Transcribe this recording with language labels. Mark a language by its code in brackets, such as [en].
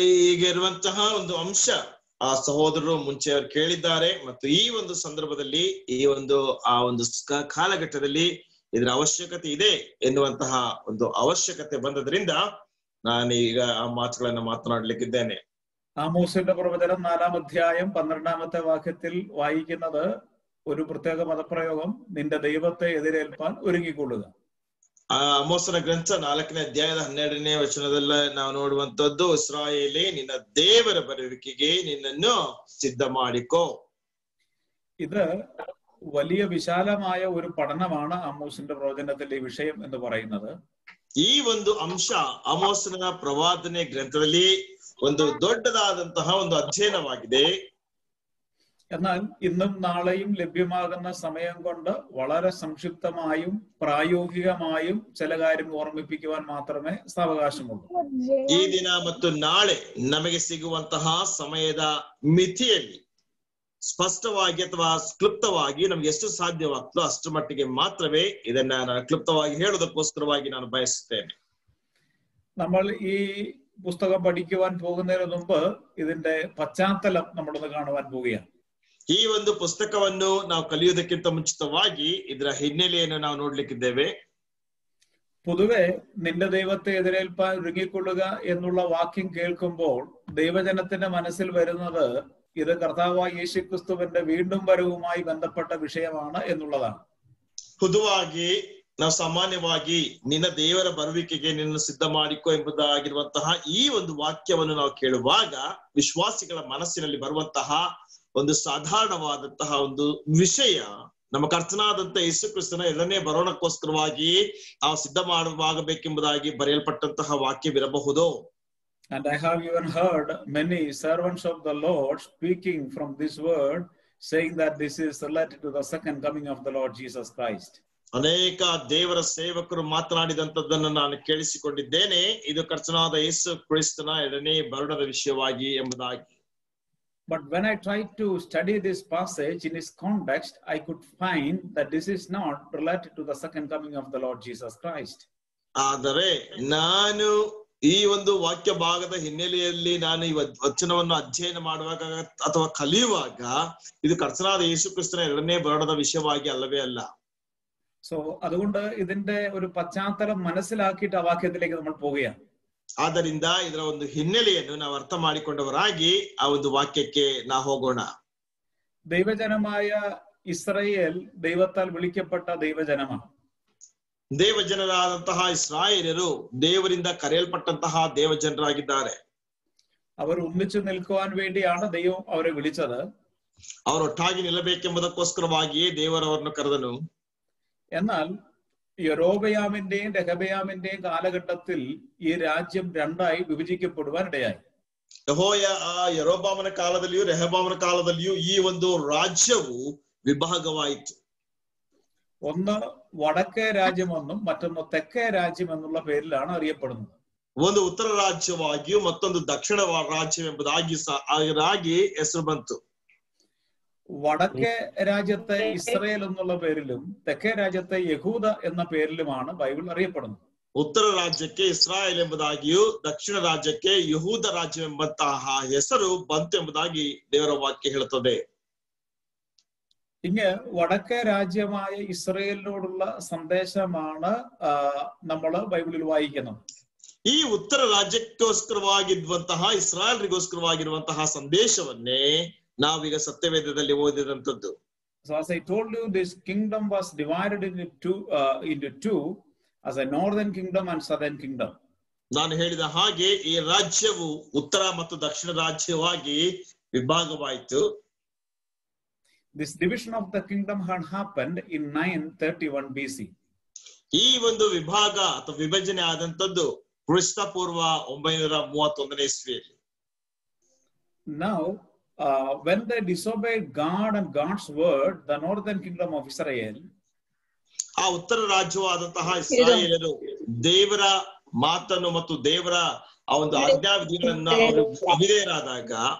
[kn] ಈಗ ಇರುವಂತಹ ಒಂದು ಅಂಶ ಆ ಸಹೋದರರು ಮುಂಚೆ ಅವರು ಕೇಳಿದ್ದಾರೆ ಮತ್ತು ಈ ಒಂದು ಸಂದರ್ಭದಲ್ಲಿ ಈ ಒಂದು ಆ ಒಂದು ಕಾಲಘಟ್ಟದಲ್ಲಿ ಇದರ ಅವಶ್ಯಕತೆ ಇದೆ ಎನ್ನುವಂತಹ ಒಂದು ಅವಶ್ಯಕತೆ ಬಂದದ್ರಿಂದ ನಾನೀಗ ಆ ಮಾತುಗಳನ್ನ ಮಾತನಾಡ್ಲಿಕ್ಕಿದ್ದೇನೆ. [ml] ആമോസിന്റെ പ്രവചനം 4-ാം അധ്യായം 12-ാമത്തെ വാക്യത്തിൽ വായിക്കുന്നത് ഒരു പ്രത്യേക പദപ്രയോഗം, നിന്റെ ദൈവത്തെ എതിരേൽപ്പാൻ ഒരുങ്ങിക്കൊള്ളുക. [kn] ಆಮೋಸನ ಗ್ರಂಥ 4ನೇ ಅಧ್ಯಾಯದ 12ನೇ ವಚನದಲ್ಲಿ ನಾವು ನೋಡುವಂತದ್ದು, ಇಸ್ರಾಯೇಲೇ ನಿನ್ನ ದೇವರ ಬರುವಿಕೆಗೆ ನಿನ್ನನ್ನು ಸಿದ್ಧ ಮಾಡಿಕೋ. [ml] ഇത് വലിയ വിശാലമായ ഒരു പഠനമാണ് ആമോസിന്റെ പ്രവചനത്തിലെ ഈ വിഷയം എന്ന് പറയുന്നത്. [kn] ಈ ಒಂದು ಅಂಶ ಆಮೋಸನ ಪ್ರವಾದನೆ ಗ್ರಂಥದಲ್ಲಿ ಒಂದು ದೊಡ್ಡದಾದಂತಹ ಒಂದು ಅಧ್ಯಯನವಾಗಿದೆ. [ml] എന്നാൽ ഇന്നും നാളെയും ലഭ്യമാകുന്ന സമയം കൊണ്ട് വളരെ സംക്ഷിപ്തമായും പ്രായോഗികമായും ചില കാര്യം ഓർമ്മിപ്പിക്കുവാൻ മാത്രമേ സാവകാശമുള്ളൂ. [kn] ಈ ದಿನ ಮತ್ತು ನಾಳೆ ನಮಗೆ ಸಿಗುವಂತಹ ಸಮಯದ ಮಿತಿಯಲ್ಲಿ ಸ್ಪಷ್ಟವಾಗಿ ಅಥವಾ ಕ್ಲುಪ್ತವಾಗಿ ನಮ್ಗೆ ಎಷ್ಟು ಸಾಧ್ಯವಾಗ್ತದೋ ಅಷ್ಟು ಮಟ್ಟಿಗೆ ಮಾತ್ರವೇ ಇದನ್ನ ನಾನು ಕ್ಲುಪ್ತವಾಗಿ ಹೇಳೋದಕ್ಕೋಸ್ಕರವಾಗಿ ನಾನು ಬಯಸುತ್ತೇನೆ. [ml] നമ്മൾ ഈ പുസ്തകം പഠിക്കുവാൻ പോകുന്നതിന് മുമ്പ് ഇതിന്റെ പശ്ചാത്തലം നമ്മളൊന്ന് കാണുവാൻ പോവുകയാണ്. [kn] ಈ ಒಂದು ಪುಸ್ತಕವನ್ನು ನಾವು ಕಲಿಯುವುದಕ್ಕಿಂತ ಮುಂಚಿತವಾಗಿ ಇದರ ಹಿನ್ನೆಲೆಯನ್ನು ನಾವು ನೋಡ್ಲಿಕ್ಕಿದ್ದೇವೆ. [ml] പൊതുവെ നിന്റെ ദൈവത്തെ എതിരേൽപ്പാൻ ഒരുങ്ങിക്കൊള്ളുക എന്നുള്ള വാക്യം കേൾക്കുമ്പോൾ ദൈവജനത്തിന്റെ മനസ്സിൽ വരുന്നത് ഇത് കർത്താവായ യേശുക്രിസ്തുവിന്റെ വീണ്ടും വരവുമായി ബന്ധപ്പെട്ട വിഷയമാണ് എന്നുള്ളതാണ്. [kn] പൊതുವಾಗಿ ನಾವು ಸಾಮಾನ್ಯವಾಗಿ ನಿನ್ನ ದೇವರ ಬರುವಿಕೆಗೆ ನಿನ್ನ ಸಿದ್ಧ ಮಾಡಿಕೋ ಎಂಬುದಾಗಿರುವಂತಹ ಈ ಒಂದು ವಾಕ್ಯವನ್ನು ನಾವು ಕೇಳುವಾಗ ವಿಶ್ವಾಸಿಗಳ ಮನಸ್ಸಿನಲ್ಲಿ ಬರುವಂತಹ ಒಂದು ಸಾಧಾರಣವಾದಂತಹ ಒಂದು ವಿಷಯ, ನಮ್ಮ ಕರ್ತನಾದಂತ ಯೇಸು ಕ್ರಿಸ್ತನ 2ನೇ ಬರೋಣಕ್ಕೋಸ್ಕರವಾಗಿ ನಾವು ಸಿದ್ಧ ಮಾಡಬೇಕೆಂಬುದಾಗಿ ಬರೆಯಲ್ಪಟ್ಟಂತಹ ವಾಕ್ಯವಿರಬಹುದು. [en] And I have even heard many servants of the Lord speaking from this word, saying that this is related to the second coming of the Lord Jesus Christ. [kn] ಅನೇಕ ದೇವರ ಸೇವಕರು ಮಾತನಾಡಿದಂತದ್ದನ್ನು ನಾನು ಕೇಳಿಸಿಕೊಂಡಿದ್ದೇನೆ, ಇದು ಕರ್ತನಾದ ಯೇಸು ಕ್ರಿಸ್ತನ 2ನೇ ಬರುಣದ ವಿಷಯವಾಗಿ ಎಂಬುದಾಗಿ. [en] But when I tried to study this passage in its context, I could find that this is not related to the second coming of the Lord Jesus Christ. [kn] ಆದರೆ ನಾನು ಈ ಒಂದು ವಾಕ್ಯ ಭಾಗದ ಹಿನ್ನೆಲೆಯಲ್ಲಿ ನಾನು ಈ ವಚನವನ್ನು ಅಧ್ಯಯನ ಮಾಡುವಾಗ ಅಥವಾ ಕಲಿಯುವಾಗ ಇದು ಕರ್ತನಾದ ಯೇಸು ಕ್ರಿಸ್ತನ 2ನೇ ಬರುಣದ ವಿಷಯವಾಗಿ ಅಲ್ಲವೇ ಅಲ್ಲ. [ml] So അതുകൊണ്ട് ഇതിന്റെ ഒരു പശ്ചാത്തലം മനസ്സിലാക്കിയിട്ട് ആ വാക്യത്തിലേക്ക് നമ്മൾ പോവുകയാണ്. [kn] ಆದ್ದರಿಂದ ಇದರ ಒಂದು ಹಿನ್ನೆಲೆಯನ್ನು ನಾವು ಅರ್ಥ ಮಾಡಿಕೊಂಡವರಾಗಿ ಆ ಒಂದು ವಾಕ್ಯಕ್ಕೆ ನಾವು ಹೋಗೋಣ. [ml] ദൈവജനമായ ഇസ്രായേൽ ദൈവത്താൽ വിളിക്കപ്പെട്ട ദൈവജനമാണ്. [kn] ದೇವಜನರಾದಂತಹ ಇಸ್ರಾಯೇಲರು ದೇವರಿಂದ ಕರೆಯಲ್ಪಟ್ಟಂತಹ ದೇವಜನರಾಗಿದ್ದಾರೆ. [ml] അവർ ഒന്നിച്ചു നിൽക്കുവാൻ വേണ്ടിയാണ് ദൈവം അവരെ വിളിച്ചത്. [kn] ಅವರೊಟ್ಟಾಗಿ ನಿಲ್ಲಬೇಕೆಂಬುದಕ್ಕೋಸ್ಕರವಾಗಿಯೇ ದೇವರವರನ್ನು ಕರೆದನು. [ml] എന്നാൽ യൊരോബയാമിന്റെയും രെഹബയാമിന്റെയും കാലഘട്ടത്തിൽ ഈ രാജ്യം രണ്ടായി വിഭജിക്കപ്പെടുവാൻ ഇടയായി. [kn] ಯರೋಬಾಮನ ಕಾಲದಲ್ಲಿಯೂ ರೆಹಬಾಮನ ಕಾಲದಲ್ಲಿಯೂ ಈ ಒಂದು ರಾಜ್ಯವು ವಿಭಾಗವಾಯಿತು. [ml] ഒന്ന് വടക്കേ രാജ്യമെന്നും മറ്റൊന്ന് തെക്കേ രാജ്യം എന്നുള്ള പേരിലാണ് അറിയപ്പെടുന്നത്. [kn] ಒಂದು ಉತ್ತರ ರಾಜ್ಯವಾಗಿಯೂ ಮತ್ತೊಂದು ದಕ್ಷಿಣ ರಾಜ್ಯವೆಂಬುದಾಗಿ ಹೆಸರು ಬಂತು. [ml] വടക്കേ രാജ്യത്തെ ഇസ്രായേൽ എന്നുള്ള പേരിലും തെക്കേ രാജ്യത്തെ യഹൂദ എന്ന പേരിലുമാണ് ബൈബിൾ അറിയപ്പെടുന്നത്. [kn] ಉತ್ತರ ರಾಜ್ಯಕ್ಕೆ ಇಸ್ರಾಯೇಲ್ ಎಂಬುದಾಗಿಯೂ ದಕ್ಷಿಣ ರಾಜ್ಯಕ್ಕೆ ಯಹೂದ ರಾಜ್ಯವೆಂಬಂತಹ ಹೆಸರು ಬಂತು ಎಂಬುದಾಗಿ ದೇವರ ವಾಕ್ಯ ಹೇಳುತ್ತದೆ. [ml] ഇങ്ങ് വടക്കേ രാജ്യമായ ഇസ്രയേലിനോടുള്ള സന്ദേശമാണ് നമ്മൾ ബൈബിളിൽ വായിക്കുന്നത്. [kn] ಈ ಉತ್ತರ ರಾಜ್ಯಕ್ಕೋಸ್ಕರವಾಗಿರುವಂತಹ ಇಸ್ರಾಯೇಲ್ರಿಗೋಸ್ಕರವಾಗಿರುವಂತಹ ಸಂದೇಶವನ್ನೇ ನಾವೀಗ ಸತ್ಯವೇದದಲ್ಲಿ ಓದಿದಂಥದ್ದು. [en] So as I told you, this kingdom was divided into two as a northern kingdom and southern kingdom. [kn] ನಾನು ಹೇಳಿದ ಹಾಗೆ ಈ ರಾಜ್ಯವು ಉತ್ತರ ಮತ್ತು ದಕ್ಷಿಣ ರಾಜ್ಯವಾಗಿ ವಿಭಾಗವಾಯಿತು. [en] This division of the kingdom had happened in 931 BC. [kn] ಈ ಒಂದು ವಿಭಾಗ ಅಥವಾ ವಿಭಜನೆ ಆದಂತದ್ದು ಕ್ರಿಸ್ತ ಪೂರ್ವ 931ನೇ ಇಸ್ವಿಯಲ್ಲಿ. [en] Now when they disobeyed God and God's word, the northern kingdom of Israel, [kn] ಆ ಉತ್ತರ ರಾಜ್ಯವಾದಂತಹ ಇಸ್ರಾಯೇಲರು ದೇವರ ಮಾತನ್ನು ಮತ್ತು ದೇವರ ಆ ಒಂದು ಆಜ್ಞಾವಿಧಿಗಳನ್ನ ಅವರು ಅವಿಧೇಯರಾದಾಗ